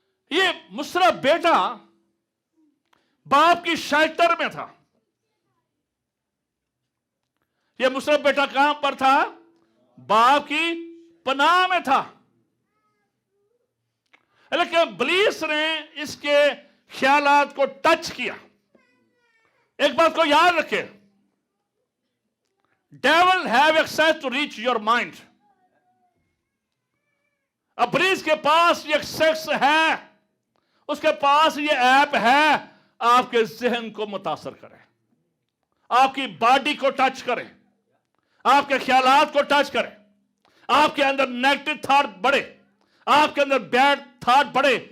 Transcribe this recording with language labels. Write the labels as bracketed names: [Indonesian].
[Urdu] یہ مصرف بیٹا باپ کی شیلٹر میں تھا. یہ مصرف بیٹا کہاں پر تھا؟ باپ کی پناہ میں تھا. لیکن ابلیس نے اس کے خیالات کو ٹچ کیا. ایک بات کو یاد رکھیں, [English] devil have access to reach your mind. [Urdu] ابلیس کے پاس یہ ایکسیس ہے, اس کے پاس یہ ایپ ہے, آپ کے ذہن کو متاثر کرے, آپ کی باڈی کو ٹچ کرے, آپ کے خیالات کو ٹچ کرے, آپ کے اندر نیگیٹو تھاٹ بڑھے, آپ کے اندر بیڈ تھاٹ بڑھے.